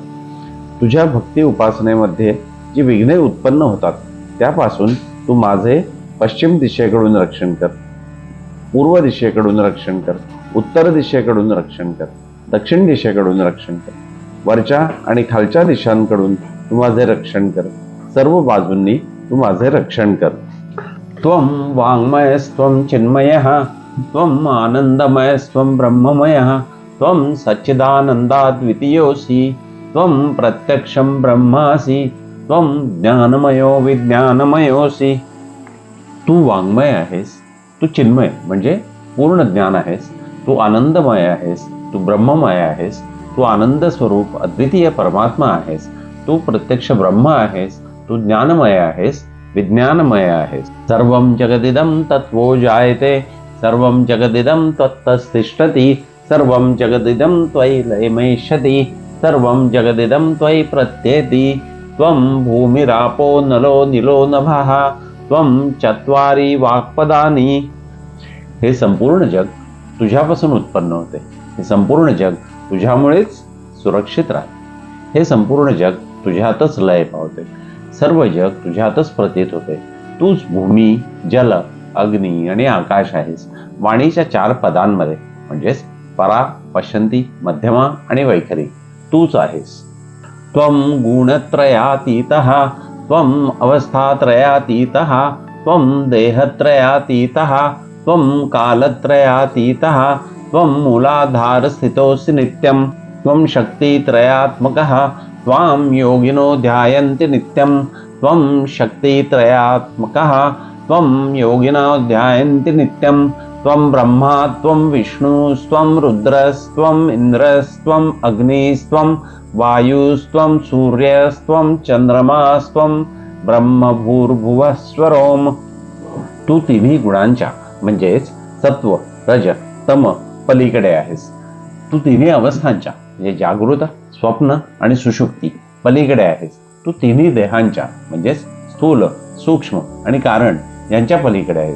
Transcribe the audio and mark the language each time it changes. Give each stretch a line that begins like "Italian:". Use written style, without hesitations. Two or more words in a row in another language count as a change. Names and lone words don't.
Marathi: तुझ्या भक्ती उपासनेमध्ये जी विघ्ने उत्पन्न होतात त्यापासून तू माझे पश्चिम दिशेकडून रक्षण कर, पूर्व दिशेकडून रक्षण कर, उत्तर दिशेकडून रक्षण कर, दक्षिण दिशेकडून रक्षण कर, वरच्या आणि खालच्या दिशांकडून तू माझे रक्षण कर. सर्व बाजूंनी तू माझे रक्षण कर.
Sanskrit: त्वं वाङ्मयस्त्वं चिन्मयः, त्वं आनन्दमयस्त्वं ब्रह्ममयः, त्वं सच्चिदानन्दाद्वितीयोऽसि, त्वं प्रत्यक्षं ब्रह्मासि, त्वं ज्ञानमयो विज्ञानमयोऽसि.
Marathi: तू वाङ्मय आहेस, तू चिन्मय म्हणजे पूर्ण ज्ञान आहेस, तू आनंदमय आहेस, तू ब्रह्ममय आहेस, तू आनंद स्वरूप अद्वितीय परमात्मा आहेस, तू प्रत्यक्ष ब्रह्म आहेस, तू ज्ञानमय आहेस, विज्ञानमय आहेस.
Sanskrit: सर्वं जगदिदं तत्त्वो जायते, सर्वं जगदिदं त्वत्तस्तिष्ठति, सर्वं जगदिदं त्वयि लयमेष्यति, सर्वं जगदिदं त्वयि प्रत्येति. त्वं भूमिरापो नलो निलो नभः, त्वं चत्वारि वाक्पदानि.
Marathi: हे संपूर्ण जग तुझ्यापासून उत्पन्न होते. हे संपूर्ण जग तुझ्यामुळेच सुरक्षित राहते. हे संपूर्ण जग तुझ्यातच लय पावते. सर्व जग तुझ्यातच प्रतीत होते. तूच भूमी, जल, अग्नी आणि आकाश आहेस. वाणीच्या 4 पदांमध्ये म्हणजेच परा, पश्यंती, मध्यमा आणि वैखरी तूच आहेस.
Sanskrit: त्वं गुणत्रयातीतः, त्वं अवस्थात्रयातीतः, त्वं देहत्रयातीतः, त्वं कालत्रयातीतः, त्वं मूलाधारस्थितोऽसि नित्यं. त्वं शक्तित्रयात्मकः, त्वां योगिनो ध्यायन्ति नित्यं. त्वं शक्तित्रयात्मकः, त्वं योगिनो ध्यायन्ति नित्यं. त्वं ब्रह्मा, त्वं विष्णुस्त्वं रुद्रस्त्वं इन्द्रस्त्वं अग्निस्त्वं वायुस्त्वं सूर्यस्त्वं चंद्रमास्त्वं ब्रह्मभूर्भुवस्वरोम.
Marathi: तू तिन्ही गुणांच्या म्हणजेच सत्व, रज, तम पलीकडे आहेस. तू तिन्ही अवस्थांच्या म्हणजे जागृत, स्वप्न आणि सुषुप्ती पलीकडे आहेस. तू तिन्ही देहांच्या म्हणजेच स्थूल, सूक्ष्म आणि कारण यांच्या पलीकडे आहेस.